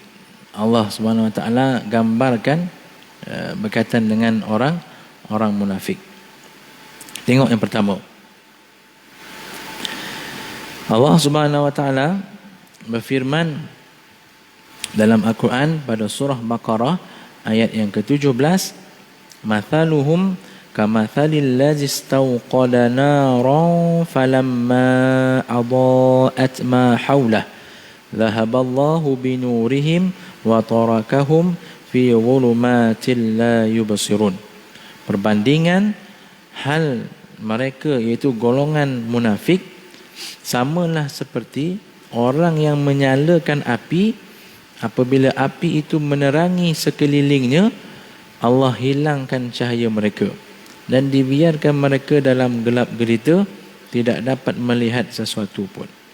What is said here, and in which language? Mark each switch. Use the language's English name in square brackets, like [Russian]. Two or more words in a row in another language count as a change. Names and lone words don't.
[Malay] Allah [Arabic] سبحانه وتعالى [Malay] gambarkan berkaitan dengan orang munafik. Tengok yang pertama. Allah [Arabic] سبحانه وتعالى [Malay] berfirman dalam Al-Quran pada surah Baqarah ayat yang ke-17, [Arabic] مثلهم كمثل الذي استوقد نارا فلما أضاءت ما حوله ذهب الله بنورهم وتركهم في ظلمات لا يبصرون. [Malay] Perbandingan hal mereka, iaitu golongan munafik, samalah seperti orang yang menyalakan api. Apabila api itu menerangi sekelilingnya, Allah hilangkan cahaya mereka dan dibiarkan mereka dalam gelap gelita, tidak dapat melihat sesuatu pun.